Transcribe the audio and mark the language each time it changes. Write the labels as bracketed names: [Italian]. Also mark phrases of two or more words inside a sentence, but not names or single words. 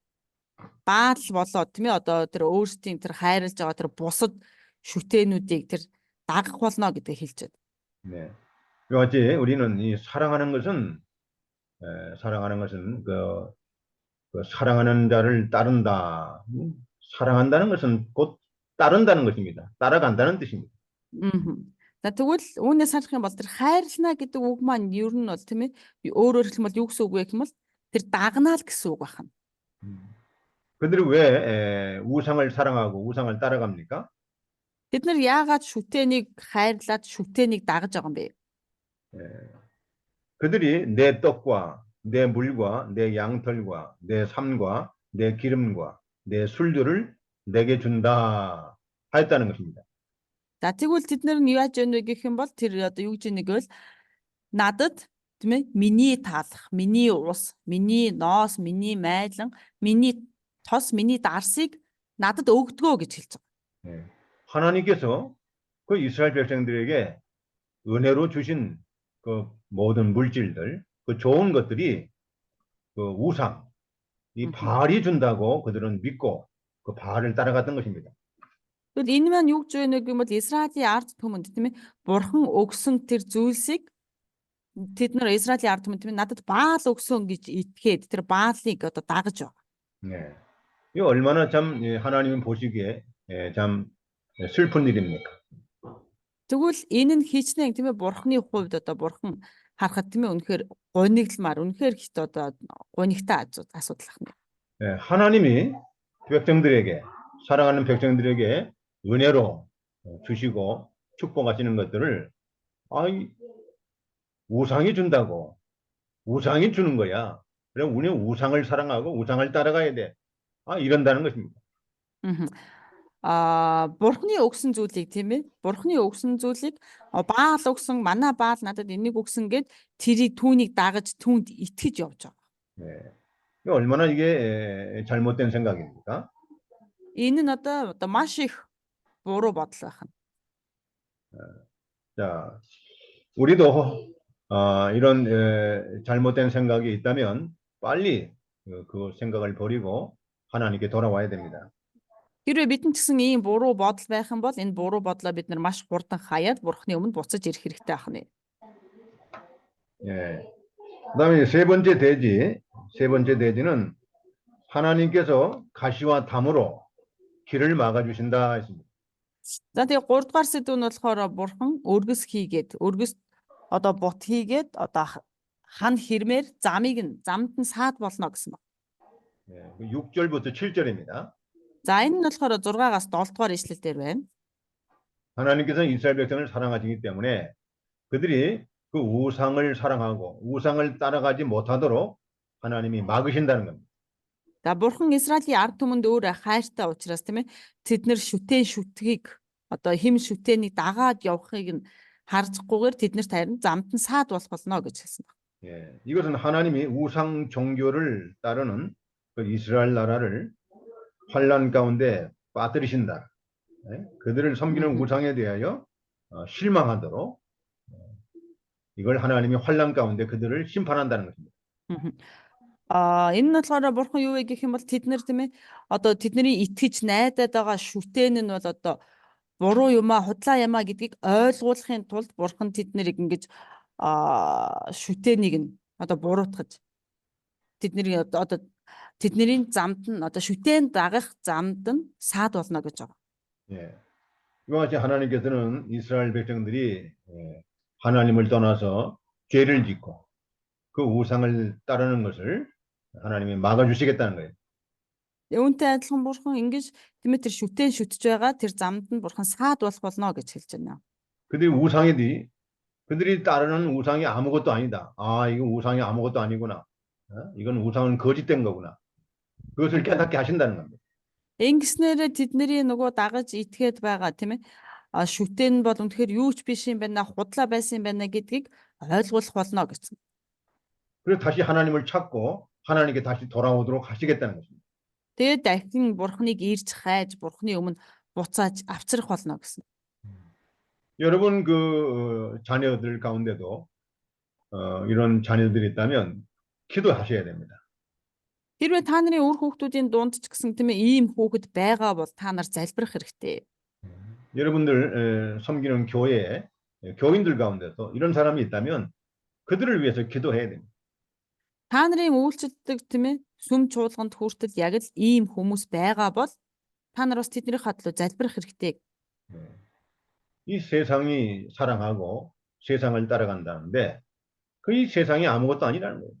[Mongolian] Баал болоод тийм ээ одоо тэр өөрсдийн тэр хайрлаж байгаа тэр бусад шүтэнүүдийг тэр дагах болно гэдгийг хэлж байна. [Korean] 네. 이와 같이 우리는 이 사랑하는 것은 그 사랑하는 자를 따른다. 사랑한다는 것은 곧 따른다는 것입니다. 따라간다는 뜻입니다. [Mongolian] За тэгвэл үүнээс харах юм бол тэр хайрлана гэдэг үг маань ер нь бол тийм ээ өөрөөр хэлбэл юу гэсэн үг вэ гэх юм бол тэр дагнаа л гэсэн үг байна. [Korean] 그들이 왜 우상을 사랑하고 우상을 따라갑니까? [Mongolian] Бид нар яагаад шүтэнийг хайрлаад шүтэнийг дагаж байгаа юм бэ? [Korean] 그들이 내 떡과 내 물과 내 양털과 내 삶과 내 기름과 내 술들을 내게 준다 하였다는 것입니다. [Mongolian] За тэгвэл тэд нар нь яаж яах вэ гэх юм бол тэр одоо юу гэж нэг бол надад тийм ээ миний таалах, миний ус, миний ноос, миний майлан, миний тос, миний дарсыг надад өгдгөө гэж хэлж байгаа. [Korean] 하나님께서 그 이스라엘 백성들에게 은혜로 주신 그 모든 물질들, 그 좋은 것들이 그 우상, 이 바알이 준다고 그들은 믿고 그 바알을 따라갔던 것입니다. [Mongolian] Тэгвэл энэ маань юу гэж байна гэвэл Израилийн ард түмэнд тийм ээ бурхан өгсөн тэр зүйлсийг тэд нар Израилийн ард түмэнд тийм ээ надад Баал өгсөн гэж итгээд тэр Баалыг одоо дагаж байгаа. [Korean] 네. 이 얼마나 참 하나님 보시기에 참 슬픈 일입니까? [Mongolian] Тэгвэл энэ нь хичнээн тийм ээ бурханы хувьд одоо бурхан харахад тийм ээ үнэхээр гонигдмаар үнэхээр хит одоо гонигтай асуудал ахна. [Korean] 하나님이 백성들에게 사랑하는 백성들에게 은혜로 주시고 축복하시는 것들을 우상이 준다고 우상이 주는 거야. 그럼 우리는 우상을 사랑하고 우상을 따라가야 돼. 이런다는 것입니다. [Mongolian] Бурханы өгсөн зүйлийг тийм ээ бурханы өгсөн зүйлийг Баал өгсөн манай Баал надад энийг өгсөн гэд тэрийг түүнийг дагаж түүнд итгэж явж байгаа. [Korean] 네. 얼마나 이게 잘못된 생각입니까? [Mongolian] Энэ нь одоо маш их буруу бодол байна. [Korean] 자, 우리도 이런 잘못된 생각이 있다면 빨리 그 생각을 버리고 하나님께 돌아와야 됩니다. [Mongolian] Хэрвээ бидэнд ч гэсэн ийм буруу бодол байх юм бол энэ буруу бодлоо бид нар маш хурдан хаяад бурхны өмнө буцаж ирэх хэрэгтэй байна. [Korean] 예. 그다음에 세 번째 대지는 하나님께서 가시와 담으로 길을 막아 주신다 했습니다. [Mongolian] За тэгээ 3 дугаар сэдв нь болохоор бурхан өргөс хийгээд өргөс одоо бут хийгээд одоо хан хэрмээр замд нь саад болно гэсэн байна. [Korean] 예. 6절부터 7절입니다. [Mongolian] За энэ нь болохоор 6-аас 7 дугаар ишлэл дээр байна. [Korean] 하나님께서는 이스라엘 백성을 사랑하시기 때문에 그들이 그 우상을 사랑하고 우상을 따라가지 못하도록 하나님이 막으신다는 겁니다. [Mongolian] За бурхан Израилийн ард түмэнд өөр хайртай учраас тийм ээ тэд нэр шүтгийг одоо хэм шүтэнийг дагаад явахыг нь харцгүйгээр тэднэрт харин замд нь саад болох болно гэж хэлсэн байна. [Korean] 예, 이것은 하나님이 우상 종교를 따르는 그 이스라엘 나라를 환란 가운데 빠뜨리신다. 그들을 섬기는 우상에 대하여 실망하도록 이걸 하나님이 환란 가운데 그들을 심판한다는 것입니다. [Mongolian] Энэ нь болохоор бурхан юу вэ гэх юм бол тэд нар тийм ээ одоо тэдний итгэж найдаад байгаа шүтэн нь бол одоо буруу юмаа худлаа юмаа гэдгийг ойлгуулахын тулд бурхан тэднийг ингэж шүтэнийг нь одоо буруутгаж тэдний одоо тэдний замд нь одоо шүтэн дагах замд нь саад болно гэж байгаа. [Korean] 예. 이와 같이 하나님께서는 이스라엘 백성들이 하나님을 떠나서 죄를 짓고 그 우상을 따르는 것을 하나님이 막아주시겠다는 거예요. [Mongolian] Үүнтэй адилхан бурхан ингэж тиймээ тэр шүтэн шүтж байгаа тэр замд нь бурхан саад болох болно гэж хэлж байна. [Korean] 그들이 따르는 우상이 아무것도 아니다. 아, 이거 우상이 아무것도 아니구나. 이건 우상은 거짓된 거구나. 그것을 깨닫게 하신다는 겁니다. [Mongolian] Ингэснээр тэдний нөгөө дагаж итгээд байгаа тийм ээ. Шүтэн бол үнэхээр юу ч биш юм байна, худлаа байсан юм байна гэдгийг ойлгуулах болно гэсэн. [Korean] 그래서 다시 하나님을 찾고 하나님께 다시 돌아오도록 하시겠다는 것입니다. [Mongolian] Тэгээд дахин бурхныг ирж хайж, бурхны өмнө буцааж авчрах болно гэсэн. [Korean] 여러분 자녀들 가운데도 이런 자녀들이 있다면 기도하셔야 됩니다. [Mongolian] Хэрвээ та нарын үр хүүхдүүдийн дунд ч гэсэн тийм ээ ийм хүүхэд байгаа бол та нар залбирах хэрэгтэй. [Korean] 여러분들 섬기는 교회에 교인들 가운데서 이런 사람이 있다면 그들을 위해서 기도해야 됩니다. [Mongolian] Та нарын үйлчлдэг тийм ээ сүм чуулганд хүртэл яг л ийм хүмүүс байгаа бол та нар бас тэдний хадлуу залбирах хэрэгтэй. [Korean] 이 세상이 사랑하고 세상을 따라간다는데 이 세상이 아무것도 아니라는 거예요.